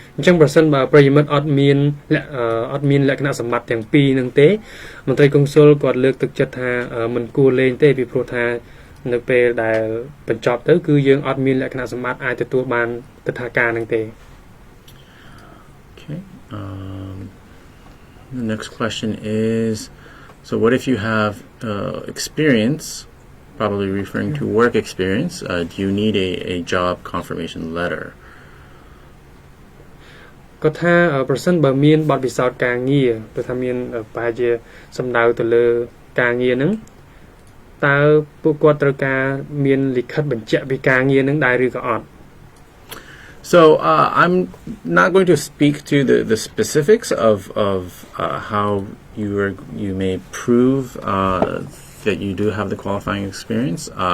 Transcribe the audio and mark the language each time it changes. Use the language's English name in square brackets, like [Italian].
[Khmer] អញ្ចឹងប្រសិនបើប្រិយមិត្តអត់មានលក្ខណៈសម្បត្តិទាំងពីរនឹងទេមន្ត្រីកុងស៊ុលគាត់លើកទឹកចិត្តថាមិនគួរលេងទេពីព្រោះថានៅពេលដែលបញ្ចប់ទៅគឺយើងអត់មានលក្ខណៈសម្បត្តិអាចទទួលបានទិដ្ឋាការនឹងទេ [English] Okay. The next question is, so what if you have experience, probably referring to work experience, do you need a job confirmation letter? [Khmer] គាត់ថាប្រសិនបើមានបទពិសោធន៍ការងារគឺថាមានប្រហែលជាសំដៅទៅលើការងារហ្នឹងតើពួកគាត់ត្រូវការមានលិខិតបញ្ជាក់ពីការងារហ្នឹងដែរឬក៏អត់ [English] So I'm not going to speak to the specifics of how you may prove that you do have the qualifying experience.